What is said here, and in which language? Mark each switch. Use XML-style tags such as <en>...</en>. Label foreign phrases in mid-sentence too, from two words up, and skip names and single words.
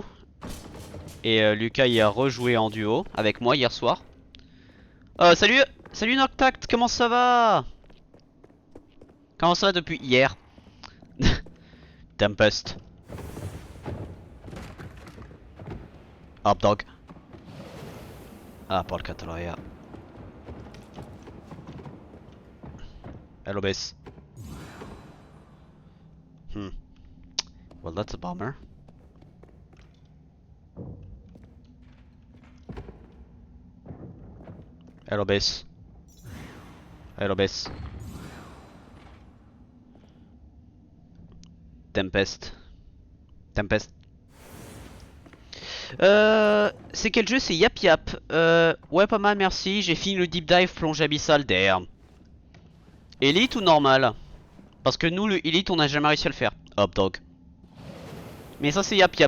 <fr>Et Lucas y a rejoué en duo avec moi hier soir. Salut, salut Noctact, comment ça va? Comment ça va depuis hier? Tempest. Hop dog.</fr> <it>Ah, porca troia.</it> <en>Hello base. Well that's a bummer. Hello base. Hello base. Tempest. Tempest.</en> <fr>C'est quel jeu? C'est Yap Yap. Ouais, pas mal, merci. J'ai fini le</fr> <en>deep dive</en> <fr>plonge abyssal d'air. Elite ou normal? Parce que nous, le Elite, on n'a jamais réussi à le faire. Hop dog. Mais ça, c'est Yap Yap.</fr>